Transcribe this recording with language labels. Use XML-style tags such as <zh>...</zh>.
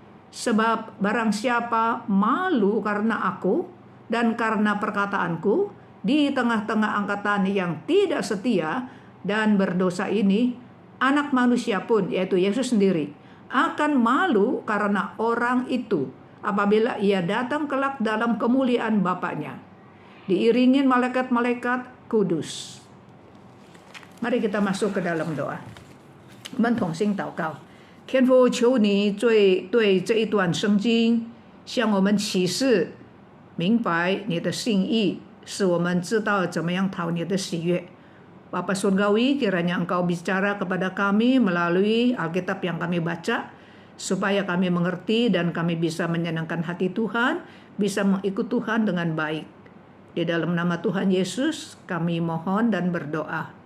<id>Sebab barang siapa malu karena aku dan karena perkataanku di tengah-tengah angkatan yang tidak setia dan berdosa ini, Anak Manusia pun, yaitu Yesus sendiri, akan malu karena orang itu apabila ia datang kelak dalam kemuliaan Bapa-Nya, diiringin malaikat-malaikat kudus. Mari kita masuk ke dalam doa.</id> <zh>我们同心祷告。天父，求你对这一段圣经向我们启示明白你的心意，使我们知道怎么样讨你的喜悦。</zh> <id>Bapa Surgawi, kiranya Engkau bicara kepada kami melalui Alkitab yang kami baca, supaya kami mengerti dan kami bisa menyenangkan hati Tuhan, bisa mengikut Tuhan dengan baik. Di dalam nama Tuhan Yesus kami mohon dan berdoa.</id>